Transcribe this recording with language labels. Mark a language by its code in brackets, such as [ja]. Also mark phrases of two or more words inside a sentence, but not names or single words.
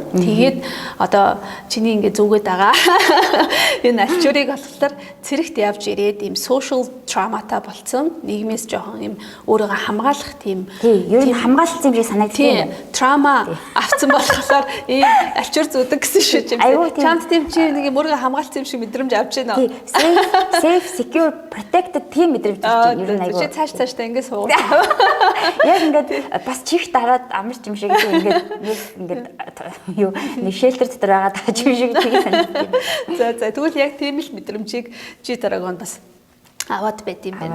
[mn] Тэгээд одоо чиний ингээ зүгээд байгаа энэ альчуурыг болохоор цэрэгт явж ирээд ийм [en] social trauma-та [mn] болцсон. Нийгмээс жоохон ийм өөрийгөө хамгаалах тийм ер нь хамгаалсан юм шиг санагдсан. Trauma авцсан болохоор ийм альчуур зүдэг гэсэн шүү дээ. Чамд тийм чи нэг юм өөрийгөө хамгаалсан юм шиг мэдрэмж авч байна. [en] Safe, secure, protected [mn] тийм мэдрэмж авч байна. Ер нь айгүй. Чи цаашдаа ингэ суугаад. Яг ингээд бас чих дараад амарч юм шиг ингээд юу нэг шелтер дотор байгаа тааж юм шиг тийм санагдав. За тэгвэл яг тийм л мэдрэмжийг G-Dragon бас аваад байт юм байна.